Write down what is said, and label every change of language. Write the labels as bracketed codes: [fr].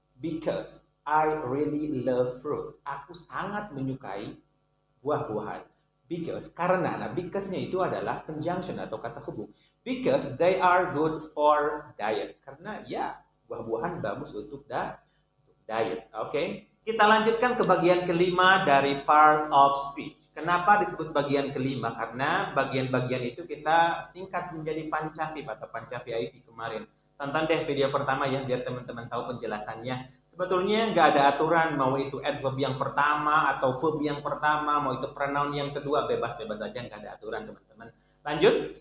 [en] Because I really love fruits. [id] Aku sangat menyukai buah-buahan. Because-nya itu adalah conjunction atau kata hubung. [en] Because they are good for diet. [id] Karena buah-buahan bagus untuk diet. Oke. Kita lanjutkan ke bagian kelima dari part of speech. Kenapa disebut bagian kelima? Karena bagian-bagian itu kita singkat menjadi pancavip atau pancavi kemarin. Tonton deh video pertama ya biar teman-teman tahu penjelasannya. Sebetulnya nggak ada aturan mau itu adverb yang pertama atau verb yang pertama, mau itu pronoun yang kedua, bebas-bebas aja, nggak ada aturan teman-teman. Lanjut.